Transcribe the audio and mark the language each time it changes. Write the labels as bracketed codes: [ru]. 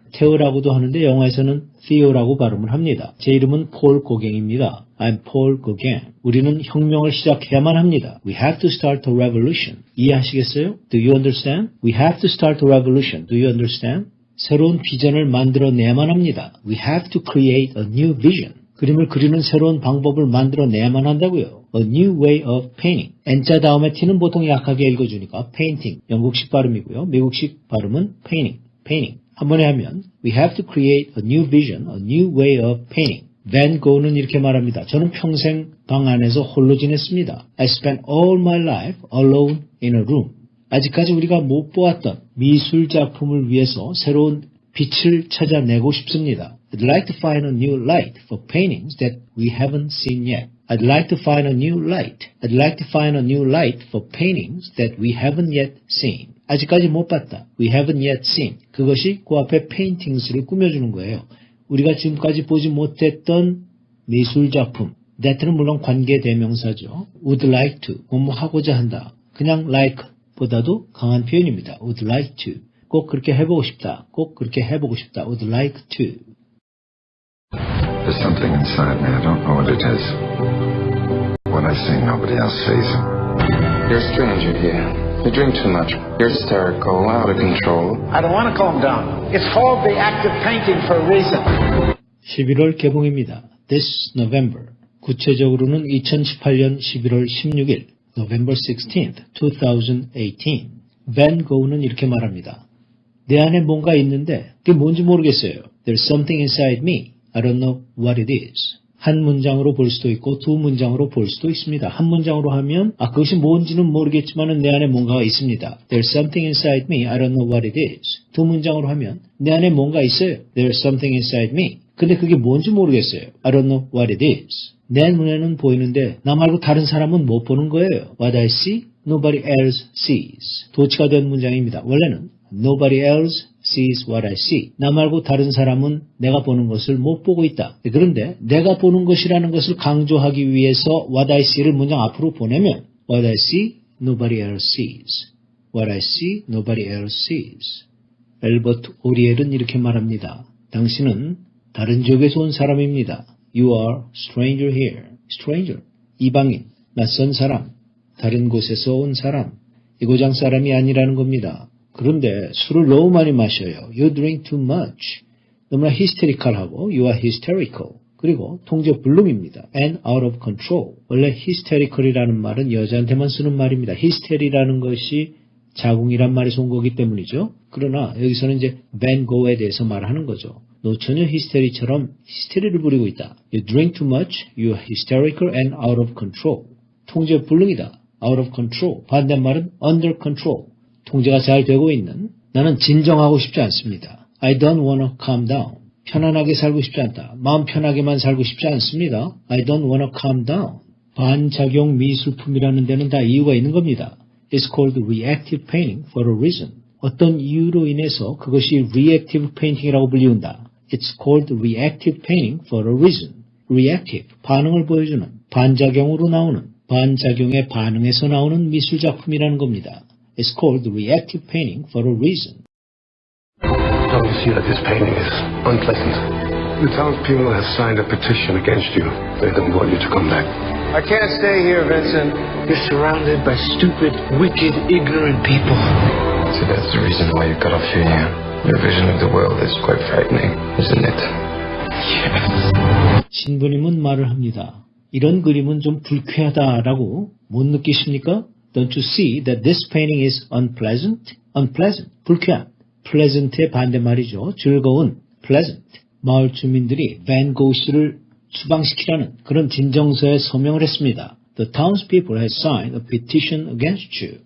[ko] 테오라고도 하는데 영화에서는 Theo라고 발음을 합니다. 제 이름은 폴 고갱입니다. [en] I'm Paul Gauguin. [ko] 우리는 혁명을 시작해야만 합니다. [en] We have to start a revolution. [ko] 이해하시겠어요? [en] Do you understand? We have to start a revolution. Do you understand? [ko] 새로운 비전을 만들어내야만 합니다. [en] We have to create a new vision. [ko] 그림을 그리는 새로운 방법을 만들어내야만 한다고요. [en] A new way of painting. [ko] N자 다음에 T는 보통 약하게 읽어주니까 painting. 영국식 발음이고요. 미국식 발음은 painting. [en] painting. [ko] 한 번에 하면 [en] We have to create a new vision, a new way of painting. [ko] 밴 고흐는 이렇게 말합니다. 저는 평생 방 안에서 홀로 지냈습니다. [en] I spent all my life alone in a room. 아직까지 우리가 못 보았던 미술 작품을 위해서 새로운 빛을 찾아내고 싶습니다. I'd like to find a new light for paintings that we haven't seen yet. I'd like to find a new light. I'd like to find a new light for paintings that we haven't yet seen. [ko] 아직까지 못 봤다. [en] We haven't yet seen. [ko] 그것이 그 앞에 paintings를 꾸며주는 거예요. 우리가 지금까지 보지 못했던 미술 작품. that는 물론 관계 대명사죠. [en] would like to. [ko] 뭐뭐 하고자 한다. 그냥 like 보다도 강한 표현입니다. [en] would like to. [ko] 꼭 그렇게 해보고 싶다. 꼭 그렇게 해보고 싶다. would like to. [en] There's something inside me. I don't know what it is. What I see, nobody else sees. You're a stranger here. You drink too much. You're hysterical, out of control. I don't want to calm down. It's called the act of painting for a reason. [ko] 11월 개봉입니다. [en] This November. [ko] 구체적으로는 2018년 11월 16일, [en] November 16th, 2018. [ko] 밴 고흐는 이렇게 말합니다. 내 안에 뭔가 있는데 그게 뭔지 모르겠어요. [en] There's something inside me. I don't know what it is. [ko] 한 문장으로 볼 수도 있고 두 문장으로 볼 수도 있습니다. 한 문장으로 하면 그것이 뭔지는 모르겠지만 내 안에 뭔가가 있습니다. [en] There's something inside me. I don't know what it is. [ko] 두 문장으로 하면 내 안에 뭔가 있어요. [en] There's something inside me. [ko] 근데 그게 뭔지 모르겠어요. [en] I don't know what it is. [ko] 내 눈에는 보이는데 나 말고 다른 사람은 못 보는 거예요. [en] What I see, nobody else sees. [ko] 도치가 된 문장입니다. 원래는 [en] Nobody else sees what I see. [ko] 나 말고 다른 사람은 내가 보는 것을 못 보고 있다. 그런데 내가 보는 것이라는 것을 강조하기 위해서 [en] what I see [ko] 를 문장 앞으로 보내면 [en] What I see, nobody else sees. What I see, nobody else sees. [ko] 엘버트 오리엘은 이렇게 말합니다. 당신은 다른 지역에서 온 사람입니다. [en] You are stranger here. Stranger. [ko] 이방인, 낯선 사람, 다른 곳에서 온 사람, 이 고장 사람이 아니라는 겁니다. 그런데 술을 너무 많이 마셔요. [en] You drink too much. [ko] 너무나 히스테리컬하고 [en] you are hysterical. [ko] 그리고 통제 불능입니다. [en] and out of control. [ko] 원래 hysterical이라는 말은 여자한테만 쓰는 말입니다. hystery라는 것이 자궁이란 말에서 온 거기 때문이죠. 그러나 여기서는 이제 밴 고흐에 대해서 말하는 거죠. 너 전혀 히스테리처럼 히스테리를 부리고 있다. [en] You drink too much. You are hysterical and out of control. [ko] 통제 불능이다. [en] out of control. [ko] 반대말은 [en] under control. [ko] 통제가 잘 되고 있는 나는 진정하고 싶지 않습니다. [en] I don't wanna calm down. [ko] 편안하게 살고 싶지 않다. 마음 편하게만 살고 싶지 않습니다. [en] I don't wanna calm down. [ko] 반작용 미술품이라는 데는 다 이유가 있는 겁니다. [en] It's called reactive painting for a reason. [ko] 어떤 이유로 인해서 그것이 reactive painting이라고 불리운다. [en] It's called reactive painting for a reason. [ko] reactive, 반응을 보여주는, 반작용으로 나오는, 반작용에 반응해서 나오는 미술작품이라는 겁니다. [en] It's called reactive painting for a reason. Don't you see that this painting is unpleasant? The townspeople have signed a petition against you. They don't want you to come back. I can't stay here, Vincent. You're surrounded by stupid, wicked, ignorant people. So that's the reason why you got off here, yeah? Your vision of the world is quite frightening, isn't it? Yes. [ko] 신부님은 말을 합니다. 이런 그림은 좀 불쾌하다라고 못 느끼십니까? [en] Don't you see that this painting is unpleasant? [ko] Unpleasant, 불쾌한. pleasant의 반대말이죠. 즐거운, pleasant. 마을 주민들이 밴 고우 씨를 추방시키라는 그런 진정서에 서명을 했습니다. [en] The townspeople had signed a petition against you.